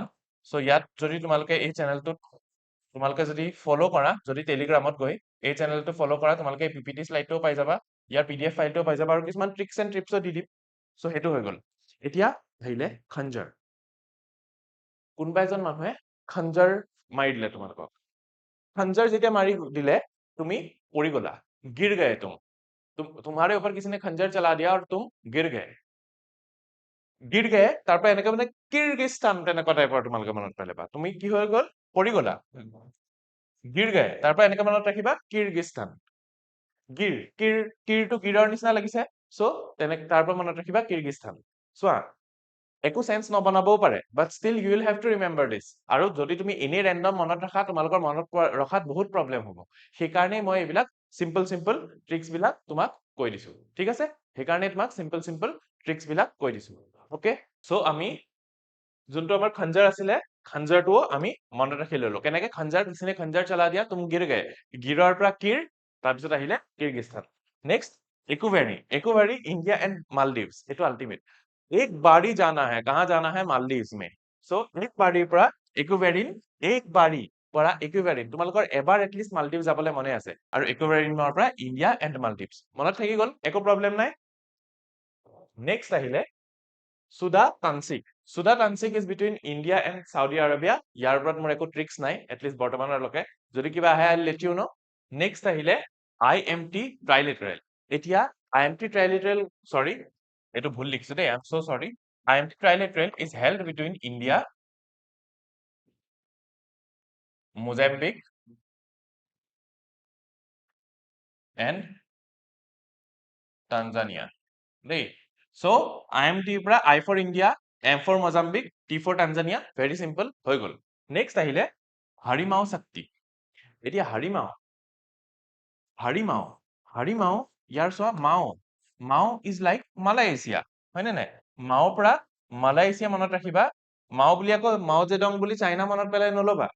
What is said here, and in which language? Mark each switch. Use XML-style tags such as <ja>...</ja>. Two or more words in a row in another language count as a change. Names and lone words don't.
<as>চ' ইয়াত যদি তোমালোকে এই চেনেলটোত তোমালোকে যদি ফ'ল' কৰা, যদি টেলিগ্ৰামত গৈ এই চেনেলটো ফ'ল' কৰা, তোমালোকে পিপিটি শ্লাইডটোও পাই যাবা, ইয়াৰ PDF ফাইলটোও পাই যাবা, আৰু কিছুমান</as> <en>tricks and tips</en> <as>দি দিম। চ' সেইটো হৈ গ'ল। এতিয়া আহিলে খঞ্জাৰ। কোনোবা এজন মানুহে খঞ্জাৰ মাৰি দিলে তোমালোকক। खंजर যেতিয়া মাৰি দিলে তুমি পৰি গলা,</as> <hi>गिर गए तुम्हारे ऊपर किसी ने खंजर चला दिया और तुम गिर गए। गिर गए</hi> <as>তাৰ পৰা এনেকৈ মানে কিৰগিস্তান তেনেকুৱা টাইপৰ তোমালোকে মনত পেলাবা। তুমি কি হৈ গ'ল? পৰি গলা।</as> <hi>गिर गए</hi> <as>তাৰ পৰা এনেকৈ মনত ৰাখিবা কিৰগিস্তান। গিৰ, কিৰটো গিৰৰ নিচিনা লাগিছে, চ' তাৰ পৰা মনত ৰাখিবা কিৰগিস্তান। চোৱা, একো চেঞ্চ নবনাবও পাৰে,</as> <en>but still you will have to remember this.</en> <as>আৰু যদি তুমি এনেই ৰেণ্ডম মনত ৰাখা, তোমালোকৰ মনত ৰখাত বহুত প্ৰব্লেম হ'ব। সেইকাৰণে মই এইবিলাক</as> <en>simple simple tricks</en> <as>বিলাক তোমাক কৈ দিছো, ঠিক আছে? সেইকাৰণে তোমাক</as> <en>simple simple tricks</en> <as>বিলাক কৈ দিছো। অ'কে, চ' আমি যোনটো আমাৰ খঞ্জাৰ আছিলে, খঞ্জাৰটোও আমি মনত ৰাখি ললো। কেনেকে? খঞ্জাৰ,</as> <hi>किसी ने खंजर चला दिया, तुम गिर गए।</hi> <as>গিৰৰ পৰা কিৰ, তাৰপিছত আহিলে কিৰগিস্তান।</as> <en>Next Ekuverin. Ekuverin India and Maldives,</en> <as>এইটো আল্টিমেট।</as> <hi>एक बारी जाना है, कहाँ जाना है? मालदीव्स में। सो एक बारी</hi> <as>পৰা</as> <hi>इक्वेरीन, एक बारी</hi> <as>পৰা इक्वेरीन, তোমালোকৰ এবাৰ এটলিষ্ট মালদ্বীপ যাবলৈ মনে আছে, আৰু ইকুৱেৰিনৰ পৰা</as> <en>India and Maldives</en> <as>মনত থাকি গ'ল, একো প্ৰব্লেম নাই। নেক্সট আহিলে সুদা তানসিক।</as> <en>Suda Tansik is between India and Saudi Arabia.</en> <as>ইয়াৰ ওপৰত মোৰ একো ট্ৰিক্স নাই, এটলিষ্ট বৰ্তমানলৈকে। যদি কিবা আহে</as> <en>I let you know'.</en> <as>নেক্সট আহিলে IMT ট্ৰাইলেটাৰেল। এতিয়া IMT ট্ৰাইলেটাৰেল, চৰি এইটো ভুল লিখিছো দেই,</as> <en>I am so sorry. IMT trilateral is held between India, Mozambique and Tanzania</en> <as>দেই। চ' IMT পৰা</as> <en>I for India, M for Mozambique, T for Tanzania, very simple,</en> <as>হৈ গ'ল। নেক্সট আহিলে হাৰিমাও শক্তি। এতিয়া হাৰিমাও, হাৰিমাও, হাৰিমাও, ইয়াৰ চোৱা মাও,</as> <en>Mao is like Malaysia,</en> <as>হয়নে নাই? মাওৰ পৰা মালয়েছিয়া মনত ৰাখিবা। মাও বুলি আকৌ মাও জেডং বুলি চাইনা মনত পেলাই নলবা।</as>